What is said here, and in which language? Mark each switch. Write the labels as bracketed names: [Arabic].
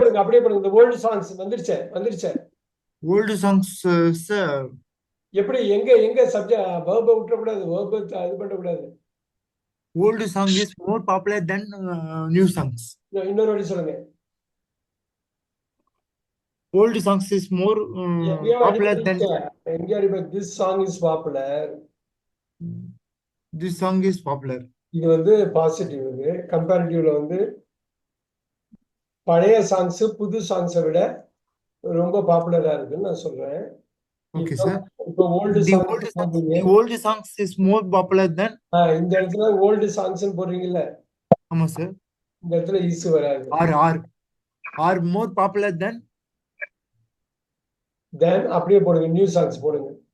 [Tamil] பண்ணுங்க, அப்படியே பண்ணுங்க. இந்த old songs வந்துருச்சே. [English] Old songs, sir. [Tamil] எப்படி எங்க சப்ஜெக்ட் வேர்பை விட்டுறக்கூடாது, வேர்பை இது பண்ணக்கூடாது. [English] Old song is more popular than new songs. [Tamil] இன்னொரு வாட்டி சொல்லுங்க. [English] Old songs is more popular than [Tamil] எங்கேயோ அடிப்படை [English] This song is popular. this song is popular. [Tamil] இது வந்து பாசிட்டிவ். இது கம்பேரிட்டிவ்ல வந்து பழைய சாங்ஸ் புது சாங்ஸை விட ரொம்ப பாப்புலரா இருக்குன்னு நான் சொல்றேன். [English] Okay, sir. [Tamil] இப்போ [English] The old songs is more popular than. [Tamil] இந்த இடத்துல ஓல்டு சாங்ஸ் போடுறீங்கல்ல, ஆமா சார். இந்த இடத்துல இஸ் வராது. [English] Are more popular than. [Tamil] தென் அப்படியே போடுங்க, நியூ சாங்ஸ் போடுங்க.